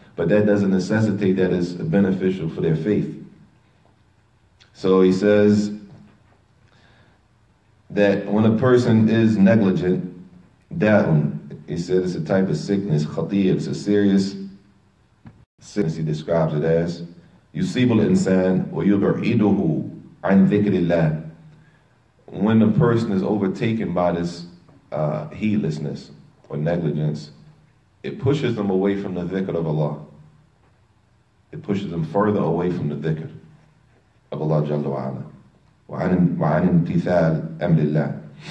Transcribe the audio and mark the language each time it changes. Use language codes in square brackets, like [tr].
[en] But that doesn't necessitate that it's beneficial for their faith. So he says that when a person is negligent, da'un, he said it's a type of sickness, khatir, it's a serious sickness, he describes it as. [ar] يصيب الإنسان ويبعده عن ذكر الله. [en] When a person is overtaken by this heedlessness or negligence, it pushes them away from the dhikr of Allah. It pushes them further away from the dhikr of Allah Jalla wa'ala. [ar] وعن امتثال أمر الله.